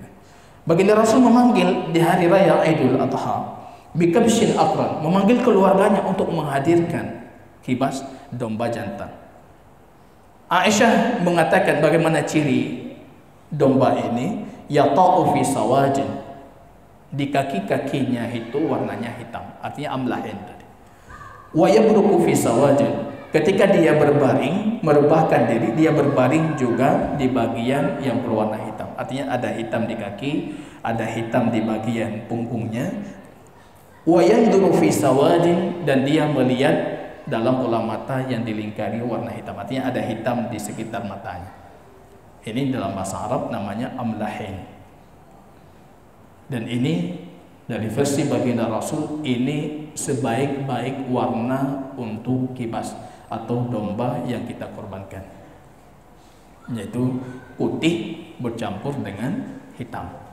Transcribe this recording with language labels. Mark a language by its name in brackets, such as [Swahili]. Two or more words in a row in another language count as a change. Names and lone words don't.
[Indonesian] Baginda Rasul memanggil di hari raya Idul Adha [Arabic] بكبش أقرن, [Indonesian] memanggil keluarganya untuk menghadirkan kibas domba jantan. Aisyah mengatakan bagaimana ciri domba ini, [Arabic] يطأ في سواد, [Indonesian] di kaki-kakinya itu warnanya hitam, artinya amlahin tadi. [Arabic] ويبرك في سواد, [Indonesian] ketika dia berbaring, merebahkan diri, dia berbaring juga di bagian yang berwarna hitam. Artinya ada hitam di kaki, ada hitam di bagian punggungnya. [Arabic] وينظر في سواد, [Indonesian] dan dia melihat dalam bola mata yang dilingkari warna hitam. Artinya ada hitam di sekitar matanya. Ini dalam bahasa Arab namanya amlahin. Dan ini dari versi baginda Rasul, ini sebaik-baik warna untuk kibas atau domba yang kita korbankan, yaitu putih bercampur dengan hitam.